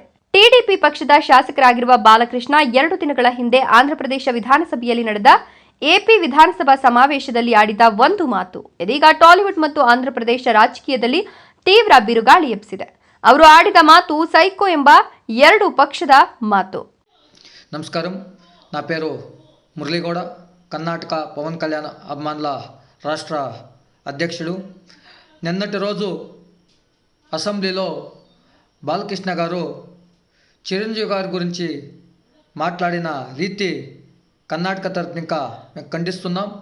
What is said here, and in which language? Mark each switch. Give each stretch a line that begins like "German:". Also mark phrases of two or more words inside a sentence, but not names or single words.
Kannada: ಟಿಡಿಪಿ ಪಕ್ಷದ ಶಾಸಕರಾಗಿರುವ ಬಾಲಕೃಷ್ಣ 2 ದಿನಗಳ ಹಿಂದೆ ಆಂಧ್ರ ಪ್ರದೇಶ ವಿಧಾನಸಭೆಯಲ್ಲಿ ನಡೆದ ಎಪಿ ವಿಧಾನಸಭಾ ಸಮಾವೇಶದಲ್ಲಿ ಆಡಿದ ಒಂದು ಮಾತು ಇದೀಗ ಟಾಲಿವುಡ್ ಮತ್ತು ಆಂಧ್ರ ಪ್ರದೇಶ ರಾಜಕೀಯದಲ್ಲಿ ತೀವ್ರ ಬಿರುಗಾಳಿ ಎಬ್ಬಿಸಿದೆ. ಅವರು ಆಡಿದ ಮಾತು ಸೈಕೋ ಎಂಬ 2 ಪಕ್ಷದ ಮಾತು.
Telugu: నమస్కారం, నా పేరు మురళీగౌడ, కర్ణాటక పవన్ కళ్యాణ్ అభిమానుల రాష్ట్ర అధ్యక్షుడు. నిన్నటి రోజు అసెంబ్లీలో బాలకృష్ణ గారు చిరంజీవి గారి గురించి మాట్లాడిన రీతి కర్ణాటక తరఫున ఇంకా మేము ఖండిస్తున్నాం.